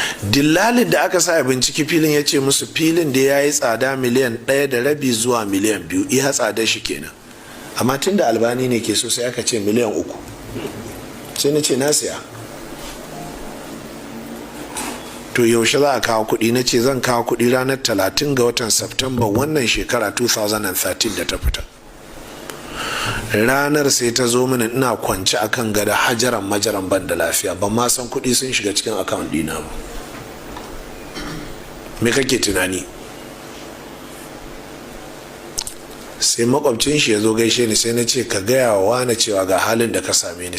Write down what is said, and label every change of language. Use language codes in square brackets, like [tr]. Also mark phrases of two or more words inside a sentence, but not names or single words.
[ha] Dillalin da aka sa ya binciki filin ya ce musu filin da ya yi tsada miliyan ɗaya da rabi zuwa miliyan biyu, iya tsada shi kenan. Amma tun da Albani ne ke so, sai aka ce miliyan uku. Sai na ce na siya. To, yaushe za a kawo kuɗi? Na ce zan kawo kuɗi ranar talatin ga watan September wannan shekara [en] two thousand and thirteen [ha] da ta fita. Ranar sai ta zo mini, ina kwance a kan gada, hajaran majaran, ban da lafiya, ban ma san kuɗi sun shiga cikin account ɗina ba. Me kake tunani? Sai makwabcin shi ya zo gaishe ni, sai na ce, "Ka gaya wa wane cewa ga halin da ka same ni."